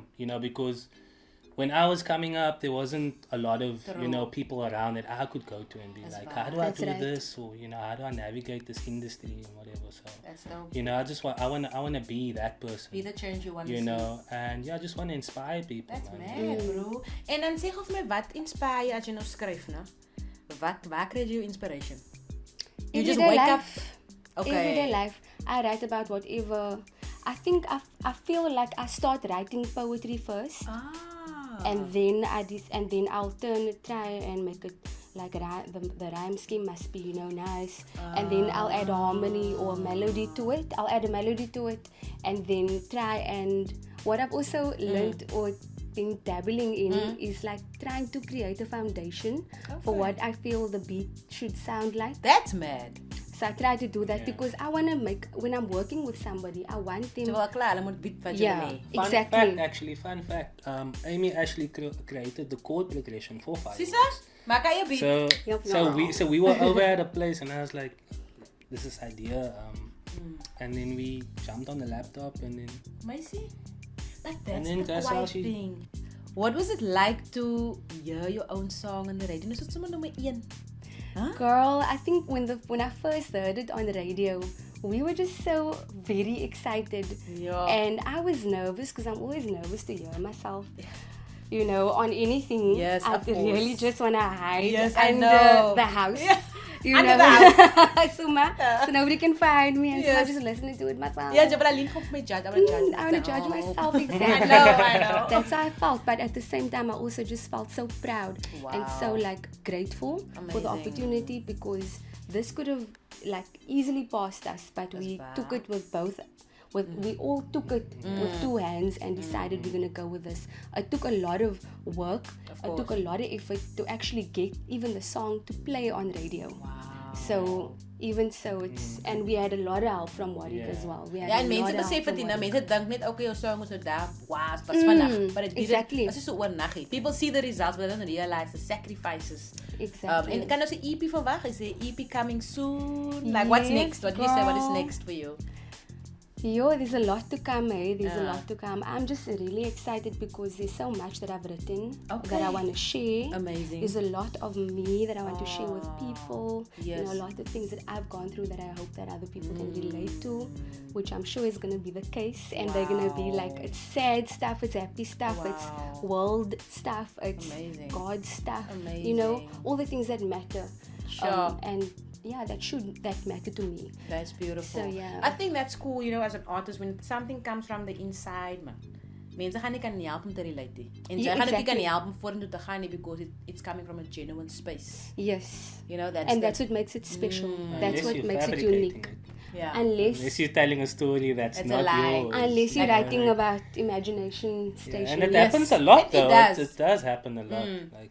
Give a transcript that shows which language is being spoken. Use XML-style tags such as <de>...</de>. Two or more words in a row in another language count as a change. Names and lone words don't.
<en>Because when I was coming up, there wasn't a lot of people around that I could go to and be like, how do I That's do right. this, or how do I navigate this industry and whatever. So That's dope. I wanna be that person. Be the change you want to You see. know, and yeah, I just want to inspire people. That's man. mad, bro.</en> <af>En dan sê gou vir my, wat inspireer jy as jy nou skryf, né? Waar kry jy jou inspiration?</af> <en>You just Everyday wake life. up. Okay. Everyday life. I write about whatever. I think I feel like I start writing poetry first, and then I'll try and make it like the rhyme scheme must be nice, and then I'll add a harmony or a melody to it. I'll add a melody to it, and then try and what I've also learned or been dabbling in is like trying to create a foundation for what I feel the beat should sound like. That's mad. So I try to do that because I want to make, when I'm working with somebody, I want them.</en> <af>Terwyl klaar, hulle moet weet wat jy wil hê.</af> <en>Exactly. Fun fact. Amy actually created the chord progression for Fireworks.</en> <af>Sisa, maak jy 'n beat.</af> <en>So we were over at a place, and I was like, "This is idea." And then we jumped on the laptop, and then.</en> <af>Meisie, like</af> <en>And that's then the that's how quiet thing. What was it like to hear your own song on the radio?</en> <af>Is dit sommer nummer 1?</af> <en>Girl, I think when I first heard it on the radio, we were just so very excited. Yeah. And I was nervous because I'm always nervous to hear myself. You know, on anything. Yes, I of really course. just want to hide Yes, I under know. the house. You Under know, the so nobody can find me, and so Yes. I'm just listening to it myself.</en> <af>Ja, jy wil alleen kom my judge.</af> <en>I I want to judge myself, exactly. I know. That's how I felt, but at the same time, I also just felt so proud and so Wow. like grateful for the Amazing. opportunity, because this could have like easily passed us, but we took it with both. We all took it with 2 hands and decided we're gonna go with this. It took a lot of work. It took a lot of effort to actually get even the song to play on radio. Wow. So even so, it's and we had a lot of help from Warwick as well. We had</en> <af>Ja,</af> <en>a</en> <af>en</af> <en>lot</en> <af>mense</af> <en>of help</en> <af>besef</af> <en>from</en> <af>dit nie.</af> <en>Warwick.</en> <af>Mense dink net okay, jou song is nou daar, was vandag,</af> <en>but it didn't. exactly.</en> <af>Dit is so oornag.</af> <en>People see the results but they don't realize the sacrifices. Exactly.</en> <af>En kan ons 'n EP verwag?</af> <en>Is there EP coming soon? Like what's Yes, next? What do you say? What is girl. next for you? Yo, there's a lot to come, eh? There's a lot to come. I'm just really excited because there's so much that I've written that I want to share. Amazing. There's a lot of me that I want to share with people. You know, Yes. a lot of things that I've gone through that I hope that other people can relate to, which I'm sure is going to be the case. And they're going to be like, it's sad stuff, it's happy stuff, it's world stuff, it's Amazing. God stuff. You know, Amazing. all the things that matter. Sure. And yeah, that matter to me. That's beautiful. So, yeah. I think that's cool, you know, as an artist, when something comes from the inside, man.</en> <af>Mense gaan nie kan help om te relate nie. En jy</af> <en>Yeah,</en> <af>gaan dit nie</af> <en>exactly.</en> <af>kan help om vorentoe te gaan nie</af> <en>because it's coming from a genuine space. Yes. You know, That's what makes it special. That's Unless what you're makes it fabricating unique. it. Yeah. Unless you're telling a story that's It's a not lie. yours. Unless you're Yeah. writing about imagination station. And it Yes. happens a lot It though. does. It does happen a lot. Like,</en>